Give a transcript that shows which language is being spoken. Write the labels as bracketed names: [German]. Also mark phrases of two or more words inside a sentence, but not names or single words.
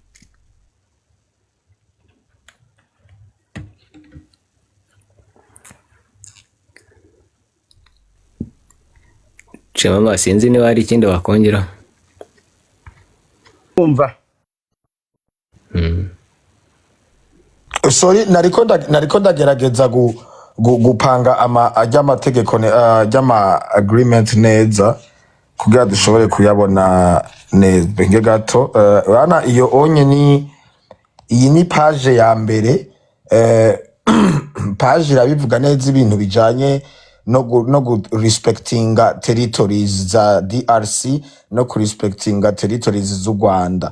[Rundi] Chema sinzi niba hari ikindi wakongera. umva sorry nariko ndagerageza gupanga amategeko agreement neza kugira dushobore kuyabona neza benge gato. Bana iyo onye iyi ni page ya mbere, page irabivuga neza ibintu bijanye no respectinga territories za DRC no respectinga territories z'u Rwanda.